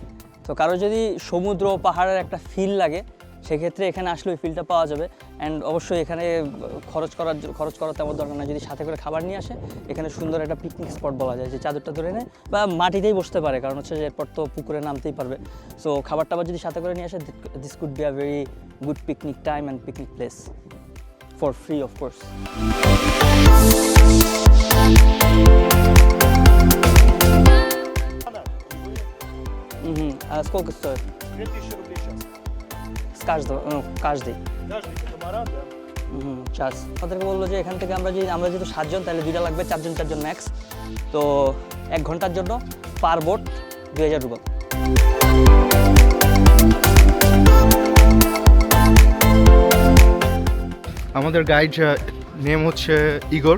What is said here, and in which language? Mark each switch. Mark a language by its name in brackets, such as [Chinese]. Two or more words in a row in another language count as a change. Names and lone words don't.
[Bangla] তো কারো যদি সমুদ্র পাহাড়ের একটা ফিল লাগে, সেক্ষেত্রে এখানে আসলে ওই ফিলটা পাওয়া যাবে। অ্যান্ড অবশ্যই এখানে খরচ করার তেমন দরকার না। যদি সাথে করে খাবার নিয়ে আসে, এখানে সুন্দর একটা পিকনিক স্পট বলা যায়, যে চাদরটা ধরে নেয় বা মাটিতেই বসতে পারে, কারণ হচ্ছে যে এরপর তো পুকুরে নামতেই পারবে। সো খাবার টাবার যদি সাথে করে নিয়ে আসে, [English] this could be a very good picnic time and picnic place for free of course. [Russian] Сколько стоит? 2000 рублей час. С каждого, каждый. Каждый катамаран, да? [Bangla] চার্জ আমাদেরকে বললো যে এখান থেকে আমরা যেহেতু 7 জন, তাহলে 2টা লাগবে, 4 জন ম্যাক্স। তো 1 ঘন্টার জন্য [English] per boat [Bangla] 2000 রুবল। আমাদের [English] guide name [Bangla] হচ্ছে ইগোর।